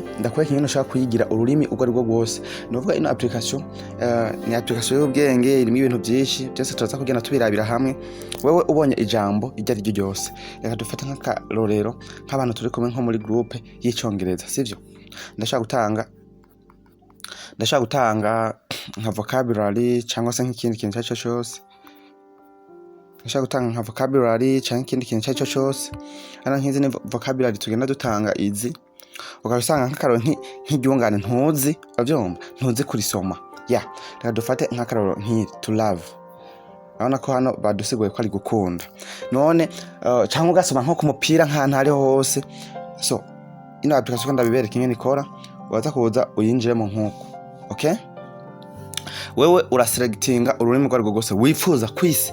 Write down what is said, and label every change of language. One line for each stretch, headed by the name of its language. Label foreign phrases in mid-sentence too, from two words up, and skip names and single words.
Rundi: Ndakwereka ingene ushaka kuyigira ururimi ubwo ari bwo bwose. Novuga ino application ni application y'ubwenge, irimo ibintu byinshi byose turaza kugenda tubirabira hamwe. Wewe ubonye ijambo iryo ari ryo ryose, reka dufata nk'akarorero nk'abantu turi kumwe nko muri groupe y'icyongereza, sivyo? Ndashaka gutanga nka vocabulary cyangwa se nk'ikindi kintu cyose. Ndashaka gutanga nka vocabulary cyangwa ikindi kintu cyose. Ana nk'izi ni vocabulary tugenda dutanga izi. Ukabisanga nk'akaroro nk'iryungane ntuzi, abyumva ntuzi kurisoma. Ya, reka dufate nk'akaroro
English: to love.
Rundi: Urabona ko hano badusiguye ko ari gukunda. None cyangwa ugasoma nko ku mupira nk'ahantu ari hose. So ino application ndabibereka ingene ikora, waza kuza uyinjiremo nk'uko. Okay? Wewe uraselectinga ururimi rwo rwose wifuza kwisi.